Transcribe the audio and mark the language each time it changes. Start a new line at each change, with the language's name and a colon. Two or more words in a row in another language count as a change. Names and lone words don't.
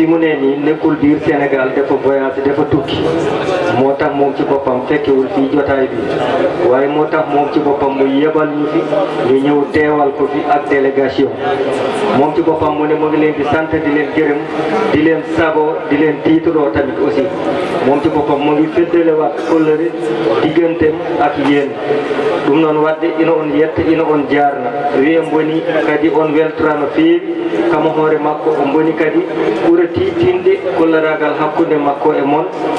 Wolof: mu ne nii nekkul biir Sénégal dafa voyage dafa tukki moo tax moom ci boppam fekkewul fii jotaay bi waaye moo tax moom ci boppam mu yebal ñu fi ñu ñëw teewal ko fi ak délégation moom ci boppam mu ne mu ngi leen di sant di leen gërëm di leen sago di leen tiituroo tamit aussi moom ci boppam mu ngi feddalewaat kóllëre digganteem ak yéen
Fula: ɗum noon wadde ina on yetta ina on jarna wiye mboni kadi on weltorano feewi kamo hoore makko o mboni kadi ɓura titinde kollaragal hakkude makko e mon